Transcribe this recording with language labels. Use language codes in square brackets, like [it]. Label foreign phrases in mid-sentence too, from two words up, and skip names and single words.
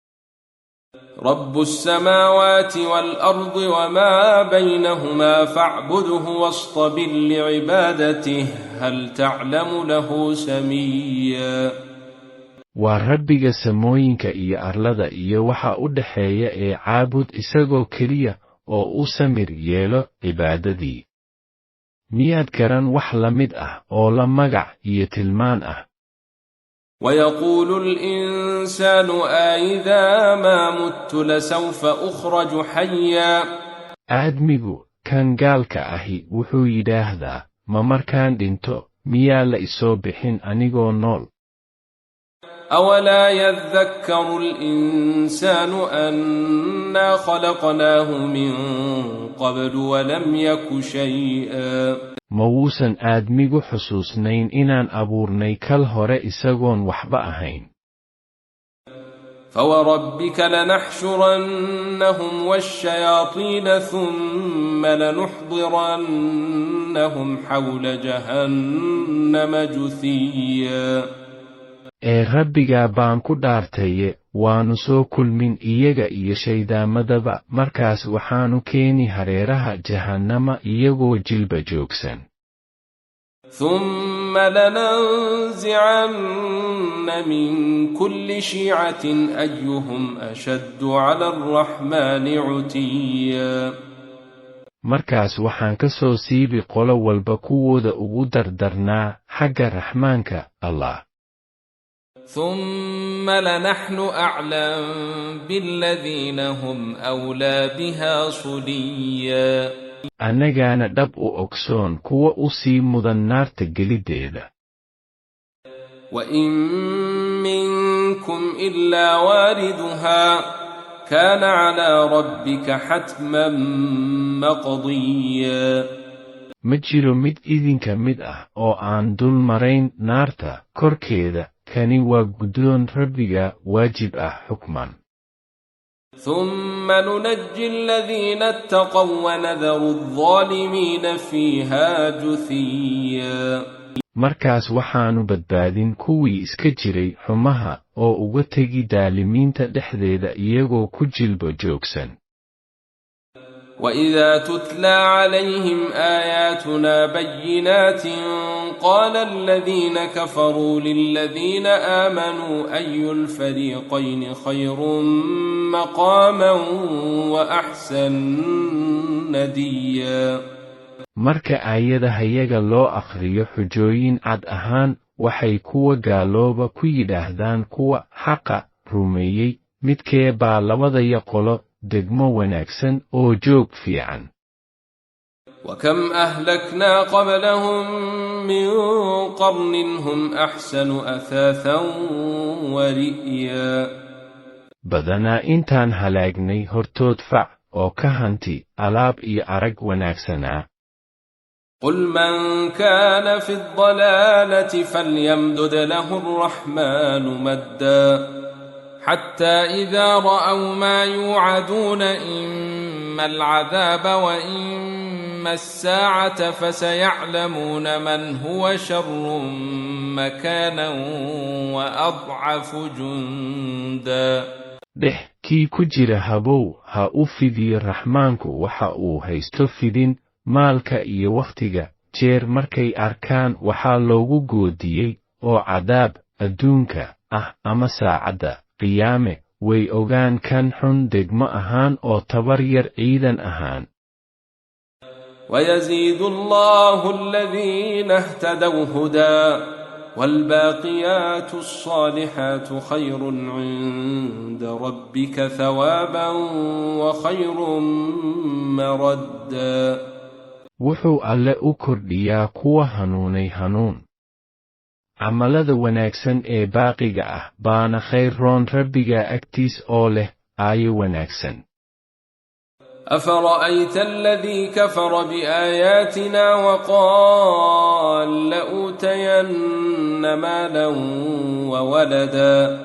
[ar] رب السماوات والأرض وما بينهما فاعبده واصطبر لعبادته هل تعلم له سميا. [so] waa rabbiga samooyinka iyo arlada iyo waxa u dhaxeeya ee caabud isagoo keliya oo u samir yeelo cibaadadii. miyaad garan wax la mid ah oo la magac iyo tilmaan ah. [ar] ويقول الإنسان أإذا ما مت لسوف أخرج حيا. [so] aadmigu kan gaalka ahi wuxuu yidhaahdaa ma markaan dhinto miyaa la isoo bixin anigoo nool. [ar] أولا يذكر الإنسان أنا خلقناه من قبل ولم يك شيئا. [so] ma wuusan aadmigu xusuusnayn inaan abuurnay kal hore isagoon waxba ahayn. [ar] فوربك لنحشرنهم والشياطين ثم لنحضرنهم حول جهنم جثيا. [so] ee rabbigaa baan ku dhaartaye waannu soo kulmin iyaga iyo shaydaamadaba markaas waxaannu keeni hareeraha jahannama iyagoo jilba joogsan. [ar] ثم لننزعن من كل شيعة أيهم أشد على الرحمن عتيا. [so] markaas waxaan ka soo siibi qolo walba kuwooda ugu dardarnaa xagga raxmaanka allah. [ar] ثم لنحن أعلم بالذين هم أولى بها صليا. [so] annagaana dhab u ogsoon kuwa u sii mudan naarta geliddeeda. [ar] وإن منكم إلا واردها كان على ربك حتما مقضيا. [so] ma jiro mid idinka mid ah oo aan dul marayn naarta korkeeda kani waa guddoon rabbiga waajib ah xukman [ar] ثم ننجي الذين اتقوا ونذر الظالمين فيها جثيا [so] markaas waxaanu badbaadin kuwii iska jiray xumaha oo uga tegi daalimiinta dhexdeeda iyagoo ku jilba joogsan [ar] وإذا تتلى عليهم آياتنا بينات قال الذين كفروا للذين آمنوا أي الفريقين خير مقاما وأحسن نديا [so] marka aayadaha yaga loo akhriyo xujooyin cad ahaan waxay kuwa gaalooba ku yidhaahdaan kuwa xaqa rumeeyey midkee baa labadaya qolo degmo wanaagsan oo joog fiican [ar] وكم أهلكنا قبلهم من قرن هم أحسن أثاثا ورئيا [so] badanaa intaan halaagnay hortood fac oo ka hanti alaab iyo arag wanaagsanaa [ar] قل من كان في الضلالة فليمدد له الرحمن مدا حتى إذا رأوا ما يوعدون إما العذاب وإما الساعة فسيعلمون من هو شر مكانا وأضعف جندا [so] kii ku jira habow ha u fidiyo raxmaanku waxa uu haysto fidin maalka iyo wakhtiga jeer markay arkaan waxaa loogu goodiyey oo cadaab adduunka ah ama saacadda qiyaame way ogaan kan xun degmo ahaan oo tabar yar ciidan ahaan [ar] ويزيد الله الذين اهتدوا هدى والباقيات الصالحات خير عند ربك ثوابا وخير مردا [so] wuxuu alle u kordhiyaa kuwa hanuunay hanuun camalada wanaagsan ee baaqiga ah baana khayr roon rabbiga agtiis oo leh aayo wanaagsan [ar] أفرأيت الذي كفر بآياتنا وقال لأوتين مالا وولدا